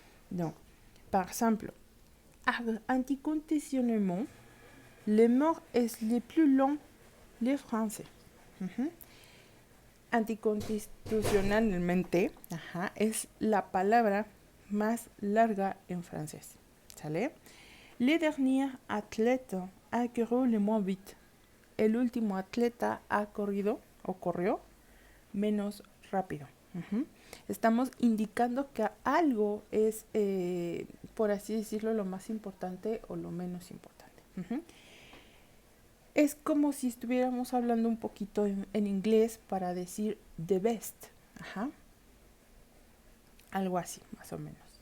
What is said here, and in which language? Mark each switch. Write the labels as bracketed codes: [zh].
[fr] Donc, par exemple, anticonditionnellement, le mot est le plus long, les français. [es] Anticonstitucionalmente es la palabra más larga en francés. ¿Sale? [fr] Le dernier athlète a corrido le moins vite. [es] El último atleta ha corrido o corrió menos rápido. Estamos indicando que algo es, por así decirlo, lo más importante o lo menos importante. Es como si estuviéramos hablando un poquito en inglés para decir [en] the best. [es] Algo así, más o menos.